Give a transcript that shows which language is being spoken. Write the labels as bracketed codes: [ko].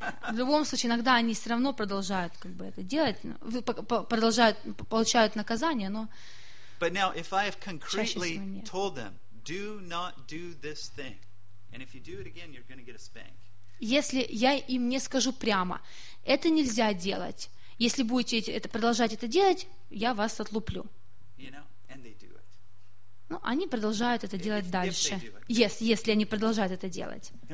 [ru] В любом случае, иногда они все равно продолжают как бы это делать, продолжают получают наказание, но. [en] But now, if I have concretely told them, do not do this thing, and if you do it again, you're going to get a spank. [ru] Если я им не скажу прямо, это нельзя делать. Если будете это продолжать это делать, я вас отлуплю. [en] You know, and they do it. [ru] Ну, они продолжают это делать дальше. Если они продолжают это делать.